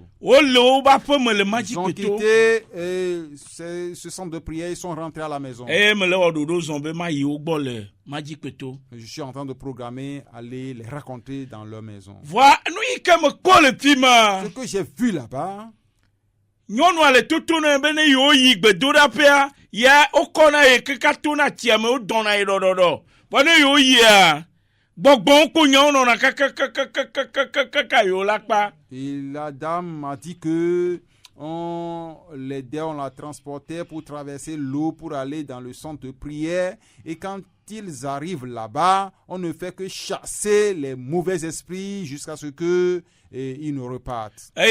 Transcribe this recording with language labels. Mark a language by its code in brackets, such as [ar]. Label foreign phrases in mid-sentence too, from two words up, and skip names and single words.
[fr] Ils ont quitté ce centre de prière, ils sont rentrés à la maison. Je suis en train de programmer, aller les raconter dans leur maison. Ce que j'ai vu là-bas, [ee] nyɔnu ale totona be ne yewo yi gbedoɖaƒea ya wokɔna ye keka tona tia me wodɔna ye ɖɔɖɔɖɔ bɔ ne yewo yia gbɔgbɔwo kpo nyawo nɔna kakakakakakaka yewo la kpa. [fr] Et la dame m'a dit que on l'aidait, on la transportait pour traverser l'eau pour aller dans le centre de prière, et quand ils arrivent là-bas, on ne fait que chasser les mauvais esprits jusqu'à ce que ils ne repartent.